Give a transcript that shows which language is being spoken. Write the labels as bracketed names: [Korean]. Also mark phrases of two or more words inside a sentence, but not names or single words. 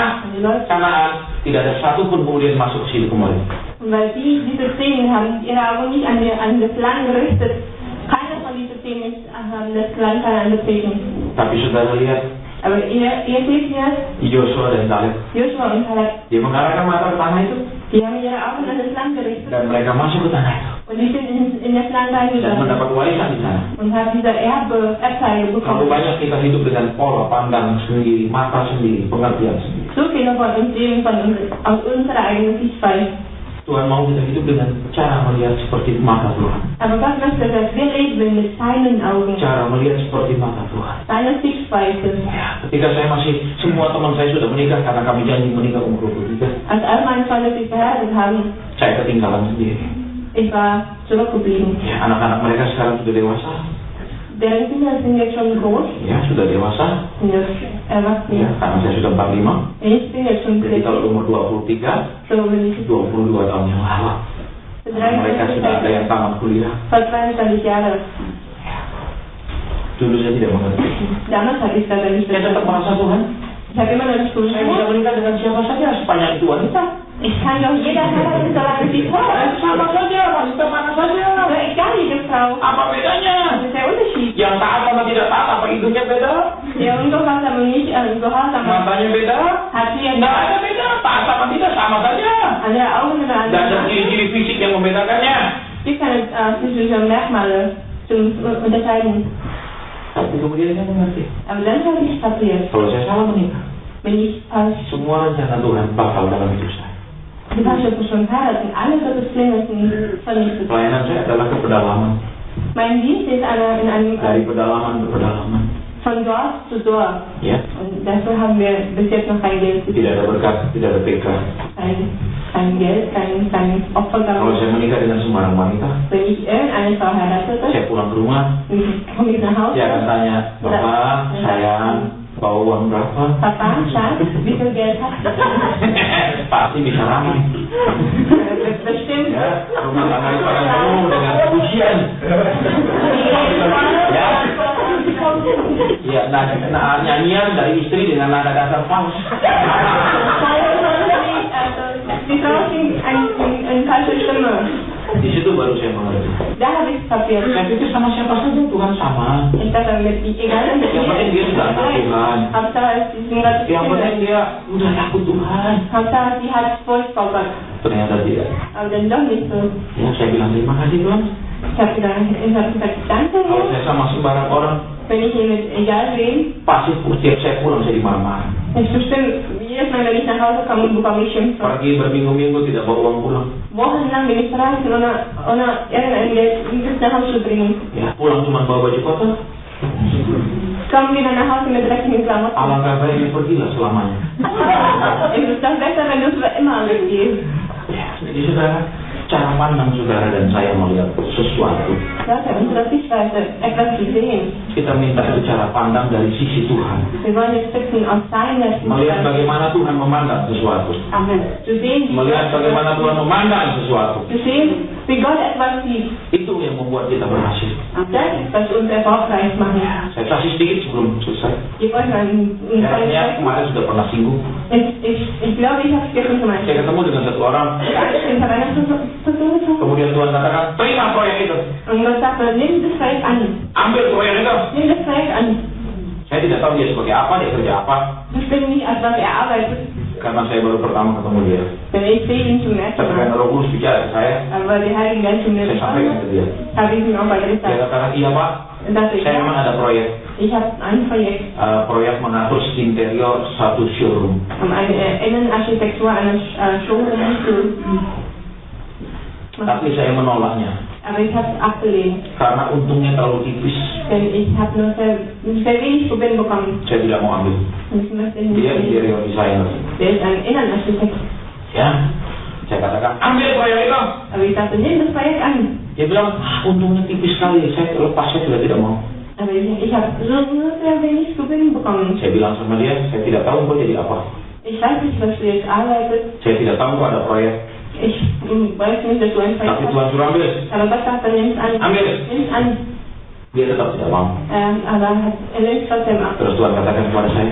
[German] die Leute, [Indonesian] Kanaan, tidak ada satupun kemudian masuk ke situ kembali. [German] weil diese 10 haben ihre Augen nicht an das Land gerichtet. Keiner von diesen 10 haben das Land Kanaan betreten. [Indonesian] Tapi saudara lihat, [German] Aber ihr seht hier, [Indonesian] Yosua dan Kaleb, [German] Joshua und Kaleb, [Indonesian] dia mengarahkan mata ke tanah itu, [German] die haben ihre Augen an das Land gerichtet. [Indonesian] dan mereka masuk ke tanah itu, [German] Und die sind in das Land [Indonesian] dan [German] reingegangen [Indonesian] mendapat warisan di sana. [German] und haben diese Erbteile [Indonesian] Terlalu [German] bekommen. [Indonesian] banyak kita hidup dengan pola pandang sendiri, mata sendiri, pengertian sendiri. [German] So viele von uns leben aus unserer eigenen Sichtweise. [Indonesian] Tuhan mau kita hidup dengan cara melihat seperti mata Tuhan. [German] Aber Gott möchte, dass wir leben mit seinen Augen, [Indonesian] Cara melihat seperti mata Tuhan. [German] seiner Sichtweise. [Indonesian] Ya, ketika saya masih, semua teman saya sudah menikah karena kami janji menikah umur 23. [German] Als all meine Freunde sich verheiratet haben, [Indonesian] Saya ketinggalan sendiri. [German] ich war zurückgeblieben. [Indonesian] Ya, anak-anak mereka sekarang sudah dewasa. [German] Deren Kinder sind jetzt schon groß, [Indonesian] Ya, sudah dewasa. [German] sind jetzt erwachsen. [Indonesian] Ya, karena saya sudah 45. [German] Ich bin jetzt schon [Indonesian] Jadi [German] 40, [Indonesian] kalau umur 23, [German] so bin ich [Indonesian] 22 tahun yang lalu. Mereka sudah ada yang tamat kuliah. [German] vor 22 Jahren. [Indonesian] Dulu saya tidak mengerti. [German] Damals hatte ich das nicht [Indonesian] Saya tetap merasa Tuhan, [German] Ich habe immer noch nicht [Indonesian] saya bisa [German] gewusst, [Indonesian] menikah dengan siapa saja sepanjang itu wanita. [German] ich kann doch jeder heiraten, solange sie Frau ist. [Indonesian] Sama saja, wanita mana saja. [German] Aber egal, jede Frau. [Indonesian] Apa bedanya? [German] Das ist der Unterschied. [Indonesian] Yang taat sama tidak taat, apa hidupnya beda? [German] Der Ungehorsam und nicht Gehorsam [Indonesian] Matanya beda? [German] hat hier [Indonesian] Tidak ada beda, taat sama tidak sama saja. [German] an der Augen oder an [Indonesian] Tidak ada [German] der [Indonesian] ciri-ciri fisik yang membedakannya. [German] Es gibt keine physischen Merkmale zum Unterscheiden. [Indonesian] Tapi kemudian saya mengerti, [German] Aber dann habe ich kapiert, [Indonesian] kalau saya salah menikah, [German] wenn ich falsch [Indonesian] semua rencana Tuhan bakal dalam hidup saya. [German] die falsche Person heiraten, alle Gottes Pläne sind vernichtet. [Indonesian] Pelayanan saya adalah ke pedalaman, [German] Mein Dienst ist in einem [Indonesian] dari pedalaman ke pedalaman. [German] von Dorf zu Dorf. [Indonesian] Ya, [German] Und dafür haben wir bis jetzt noch kein Geld. [Indonesian] tidak ada berkat, tidak ada PK. [German] Kein Geld, kein Opfer [Indonesian] Kalau saya menikah dengan sembarang wanita, [German] Wenn ich irgendeine Frau heirate, [Indonesian] saya pulang ke rumah, [German] komme ich nach Hause. [Indonesian] dia akan tanya, Bapak, sayang, bawa uang berapa? [German] Papa, Schatz, wie viel Geld hast du? [Indonesian] Pasti bisa ramai. [German] Bestimmt. [Indonesian] Ya, rumah tangga itu akan penuh dengan pujian. Ya, nyanyian dari istri dengan nada dasar fals. [German] Die Frau singt eine falsche Stimme. [Indonesian] Di situ baru saya mengerti. [German] Da habe ich kapiert. [Indonesian] Saya pikir sama siapa saja Tuhan sama. [German] Ich dachte, egal mit [Indonesian] Yang penting dia sudah anak Tuhan. [German] Hauptsache, sie sind Gottes [Indonesian] Yang penting [German] Kinder. [Indonesian] dia udah takut Tuhan. [German] Hauptsache, sie hat Furcht vor Gott. [Indonesian] Ternyata tidak. [German] Aber dann doch nicht so. [Indonesian] Ya, saya bilang terima kasih Tuhan. [German] Ich habe gesagt, danke, [Indonesian] Kalau [German] Herr. [Indonesian] saya sama sembarang orang, [German] Wenn ich hier mit egal wen, [Indonesian] pasti setiap saya pulang saya dimarah-marah. [German] ist bestimmt, jedes Mal, wenn ich nach Hause komme, bekomme ich Schimpfe. [Indonesian] Pergi berminggu-minggu tidak bawa uang pulang. [German] Wochenlang bin ich reisen, ohne irgendein Geld bis nach Hause zu bringen. [Indonesian] Ya, pulang cuma bawa baju kotor. [German] Kommen wieder nach Hause mit dreckigen Klamotten. [Indonesian] Alangkah baiknya pergilah selamanya. [German] Es ist doch besser, wenn du es für immer weggehst. [Indonesian] Ya, jadi saudara, cara pandang saudara dan saya melihat sesuatu. [German] Leute, unsere Sichtweise, etwas zu sehen. [Indonesian] Kita minta itu cara pandang dari sisi Tuhan. [German] Wir wollen jetzt bitten, aus seiner [Indonesian] Melihat [German] Sichtweise [Indonesian] bagaimana Tuhan memandang sesuatu. [German] zu sehen, [Indonesian] Melihat bagaimana Tuhan memandang sesuatu. [German] zu sehen, wie Gott etwas sieht. [Indonesian] Itu yang membuat kita berhasil. [German] Das ist, was uns erfolgreich macht. [Indonesian] Saya kasih sedikit sebelum selesai. [German] Ich wollte mal ein [Indonesian] Kayaknya kemarin sudah pernah singgung. [German] Ich glaube, ich habe es gestern gemacht. [Indonesian] Saya ketemu dengan satu orang. [German] Ich habe eine Versuchung. [Indonesian] Kemudian Tuhan katakan, terima proyek itu. [German] Und Gott sagte, nimm das Projekt an. [Indonesian] Ambil proyek itu. [German] Nimm das Projekt an. [Indonesian] Saya tidak tahu dia sebagai apa, dia kerja apa. [German] Bestimmt nicht, als was er arbeitet. [Indonesian] Karena saya baru pertama ketemu dia. [German] Denn ich sehe ihn zum ersten [Indonesian] Tapi karena [German] Mal. [Indonesian] Roh Kudus bicara ke saya, [German] Aber die Heiligen Geist zu mir [Indonesian] saya sampaikan ke [German] gesprochen, [Indonesian] dia. [German] habe ich ihm auch weiter [Indonesian] Dia [German] gesagt. [Indonesian] katakan, iya Pak, [German] Und sagte, [Indonesian] saya memang ada proyek. [German] ich habe ein Projekt, [Indonesian] Proyek mengatur interior satu showroom. [German] um eine Innenarchitektur eines Showrooms zu [Indonesian] Tapi [German] machen. [Indonesian] saya menolaknya. [German] Aber ich habe es abgelehnt. [Indonesian] Karena untungnya terlalu tipis. [German] Denn ich habe nur sehr wenig Gewinn bekommen. [Indonesian] Saya tidak mau ambil. [German] Und ich möchte ihn [Indonesian] Dia [German] nicht. [English] interior designer. [German] Der ist ein Innenarchitekt. [Indonesian] Ya, saya katakan, ambil proyek itu. [German] Aber ich sagte, nimm das Projekt an. [Indonesian] Dia bilang, untungnya tipis sekali. Saya lepas, saya sudah tidak mau. [German] Aber ich habe nur sehr wenig Gewinn bekommen. [Indonesian] Saya bilang sama dia, saya tidak tahu kau jadi apa. [German] Ich weiß nicht, was du jetzt arbeitest. [Indonesian] Saya tidak tahu kau ada proyek. [German] Ich weiß nicht, dass du ein Projekt [Indonesian] Tapi [German] hast. [Indonesian] Tuhan suruh ambil. [German] Aber Gott sagte, nimm es an. [Indonesian] Ambil. [German] Nimm es an. [Indonesian] Dia tetap tidak mau. [German] Aber er nimmt es trotzdem ab. [Indonesian] Terus Tuhan katakan kepada saya,